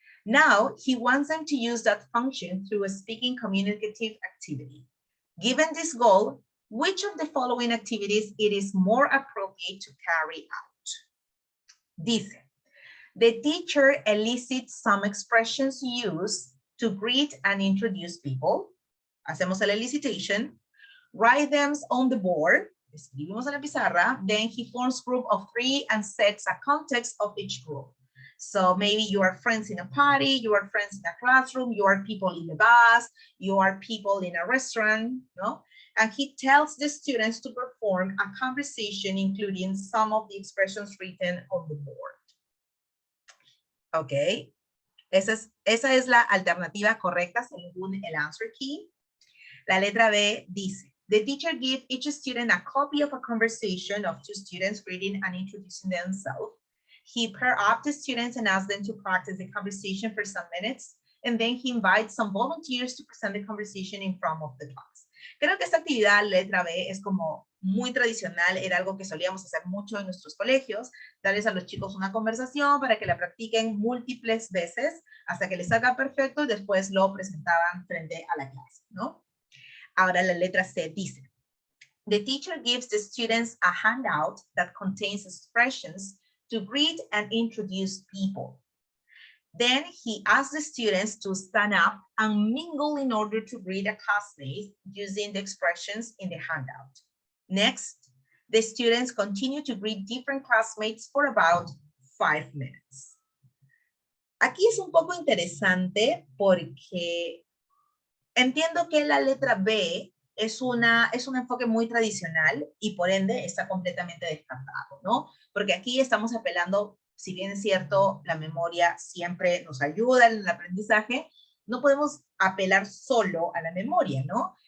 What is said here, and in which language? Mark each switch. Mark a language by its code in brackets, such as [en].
[en] Now, he wants them to use that function through a speaking communicative activity. Given this goal, which of the following activities it is more appropriate to carry out? [es] Dice, [en] the teacher elicits some expressions used to greet and introduce people. [es] Hacemos el elicitation. [en] Write them on the board. [es] Escribimos en la pizarra. [en] Then he forms group of 3 and sets a context of each group. So maybe you are friends in a party, you are friends in a classroom, you are people in the bus, you are people in a restaurant, no? And he tells the students to perform a conversation including some of the expressions written on the board. Ok. [es] Esa es la alternativa correcta según el answer key. La letra B dice, [en] the teacher gives each student a copy of a conversation of 2 students reading and introducing themselves. He pairs up the students and asks them to practice the conversation for some minutes. and then he invites some volunteers to present the conversation in front of the class. [es] Creo que esta actividad, letra B, es como muy tradicional, era algo que solíamos hacer mucho en nuestros colegios, darles a los chicos una conversación para que la practiquen múltiples veces hasta que les salga perfecto y después lo presentaban frente a la clase, ¿no? Ahora la letra C dice, [en] the teacher gives the students a handout that contains expressions to greet and introduce people. Then he asks the students to stand up and mingle in order to greet a classmate using the expressions in the handout. Next, the students continue to greet different classmates for about 5 minutes. [es] Aquí es un poco interesante porque entiendo que la letra B es un enfoque muy tradicional y por ende está completamente descartado, ¿no? Porque aquí estamos apelando, si bien es cierto, la memoria siempre nos ayuda en el aprendizaje, no podemos apelar solo a la memoria, ¿no?